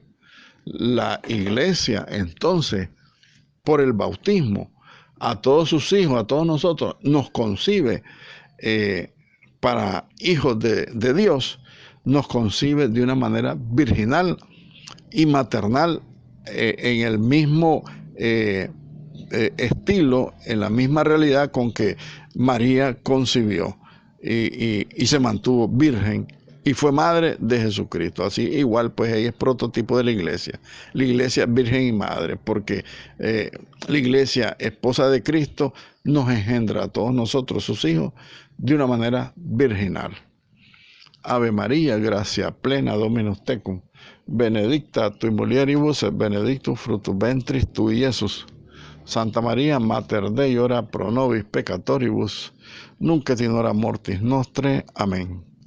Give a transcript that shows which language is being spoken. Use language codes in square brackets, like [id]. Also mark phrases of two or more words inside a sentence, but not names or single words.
[es] La iglesia, entonces, por el bautismo, a todos sus hijos, a todos nosotros, nos concibe para hijos de Dios, nos concibe de una manera virginal y maternal, en el mismo estilo, en la misma realidad con que María concibió y se mantuvo virgen y fue madre de Jesucristo. Así igual, pues ella es prototipo de la iglesia virgen y madre, porque la iglesia, esposa de Cristo, nos engendra a todos nosotros, sus hijos, de una manera virginal. [la] Ave María, gracia plena, Dominus tecum, benedicta tu in mulieribus, benedictus fructus ventris tui, Iesus. Santa María, Mater Dei, ora pro nobis peccatoribus, nunc et in hora mortis nostre. Amén.